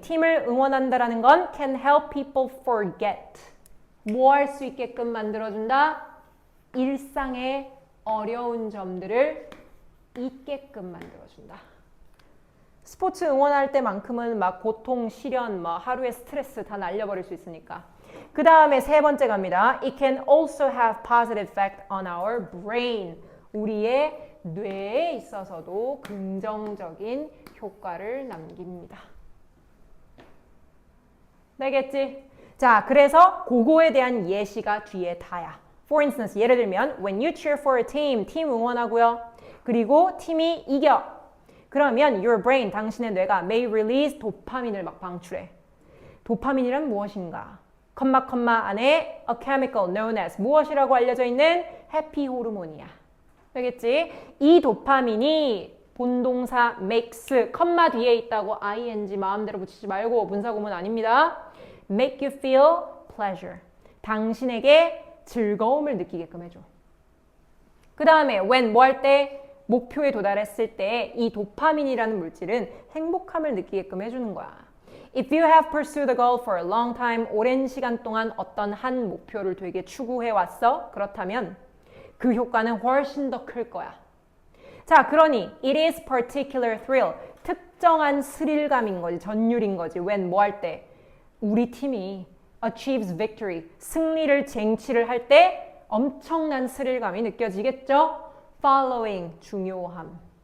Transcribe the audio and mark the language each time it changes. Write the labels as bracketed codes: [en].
[ko] 팀을 응원한다라는 건 [en] can help people forget. [ko] 뭐 할 수 있게끔 만들어준다? 일상의 어려운 점들을 잊게끔 만들어준다. 스포츠 응원할 때만큼은 막 고통, 시련, 뭐 하루의 스트레스 다 날려버릴 수 있으니까. 그 다음에 세 번째 갑니다. [en] It can also have positive effect on our brain. [ko] 우리의 뇌에 있어서도 긍정적인 효과를 남깁니다. 되겠지? 자, 그래서 그거에 대한 예시가 뒤에 다야. [en] For instance, [ko] 예를 들면 [en] when you cheer for a team, [ko] 팀 응원하고요. 그리고 팀이 이겨. 그러면 [en] your brain, [ko] 당신의 뇌가 [en] may release [ko] 도파민을 막 방출해. 도파민이란 무엇인가? 컴마 안에 [en] a chemical known as [ko] 무엇이라고 알려져 있는 해피 호르몬이야. 되겠지? 이 도파민이 본동사 makes, 컴마 뒤에 있다고 ing 마음대로 붙이지 말고 분사구문 아닙니다. [en] make you feel pleasure. [ko] 당신에게 즐거움을 느끼게끔 해줘. 그 다음에 when 뭐 할 때? 목표에 도달했을 때 이 도파민이라는 물질은 행복함을 느끼게끔 해주는 거야. [en] If you have pursued a goal for a long time, [ko] 오랜 시간 동안 어떤 한 목표를 되게 추구해 왔어? 그렇다면 그 효과는 훨씬 더 클 거야. 자, 그러니 [en] it is particular thrill. [ko] 특정한 스릴감인 거지, 전율인 거지. when 뭐 할 때? 우리 팀이 [en] achieves victory. [ko] 승리를 쟁취를 할 때 엄청난 스릴감이 느껴지겠죠? following, 중요함.